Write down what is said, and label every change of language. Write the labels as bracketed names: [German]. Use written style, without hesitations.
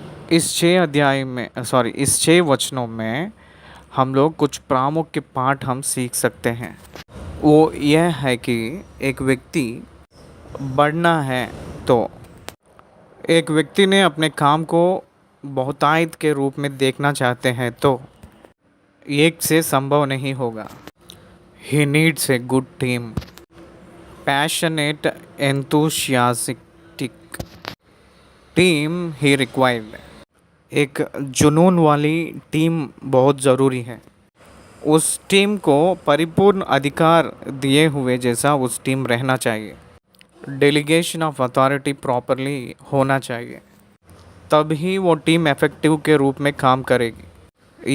[Hindi] इस 6 वचनों में हम लोग कुछ प्रामुख्य पाठ हम सीख सकते हैं। वो यह है कि एक व्यक्ति बढ़ना है तो एक व्यक्ति ने अपने काम को बहुतायत के रूप में देखना चाहते हैं तो एक से संभव नहीं होगा। [English] He needs a good team, passionate, enthusiastic team he required। [Hindi] एक जुनून वाली टीम बहुत ज़रूरी है। उस टीम को परिपूर्ण अधिकार दिए हुए जैसा उस टीम रहना चाहिए। [English] delegation of authority properly [Hindi] होना चाहिए, तभी वो टीम इफ़ेक्टिव के रूप में काम करेगी।